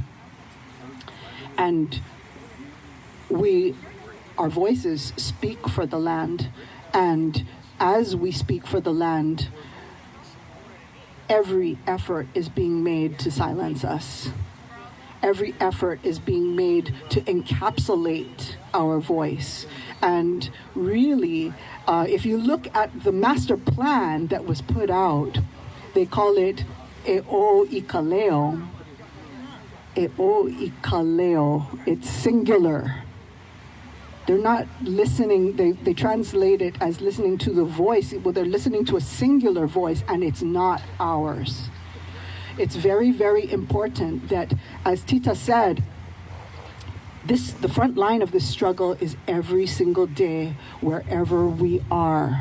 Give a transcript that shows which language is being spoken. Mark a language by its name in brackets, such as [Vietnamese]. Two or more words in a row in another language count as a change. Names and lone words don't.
[English] And our voices speak for the land, and as we speak for the land, every effort is being made to silence us. Every effort is being made to encapsulate our voice. And really, if you look at the master plan that was put out, they call it E o Ikaleo. e o I kaleo. It's singular. They're not listening, they translate it as listening to the voice. Well, they're listening to a singular voice, and it's not ours. It's very, very important that, as Tita said, the front line of this struggle is every single day, wherever we are.